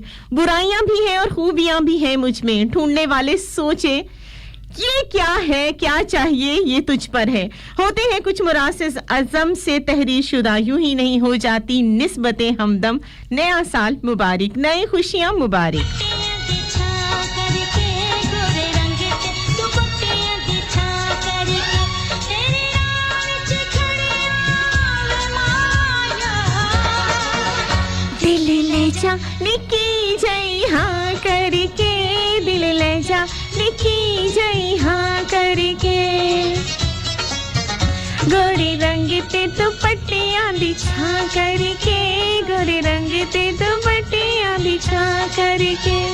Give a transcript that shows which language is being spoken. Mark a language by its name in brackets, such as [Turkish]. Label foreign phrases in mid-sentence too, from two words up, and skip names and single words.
[Hindi] बुराइयां भी हैं और खूबियां भी हैं मुझ में, ढूंढने वाले सोचे ये क्या है, क्या चाहिए, ये तुझ पर है। होते हैं कुछ मुरासिस अज़म से तहरीर शुदा, यूं ही नहीं हो जाती निस्बतें हमदम। नया साल मुबारक, नई खुशियां मुबारक। [Punjabi] ਦਿਲ ਲੈ ਜਾ ਨਿੱਕੀ ਜਈ ਹਾਂ ਕਰਕੇ, ਦਿਲ ਲੈ ਜਾ ਨਿੱਕੀ ਜਈ ਹਾਂ ਕਰਕੇ, ਗੋਰੇ ਰੰਗ ਤੇ ਦੁਪੱਟੀਆਂ ਬਿਛਾ ਕਰਕੇ, ਗੋਰੇ ਰੰਗ ਤੇ ਦੁਪੱਟੀਆਂ ਬਿਛਾ ਕਰਕੇ, गोरे रंग ते दुपट्टियां बिछा करके।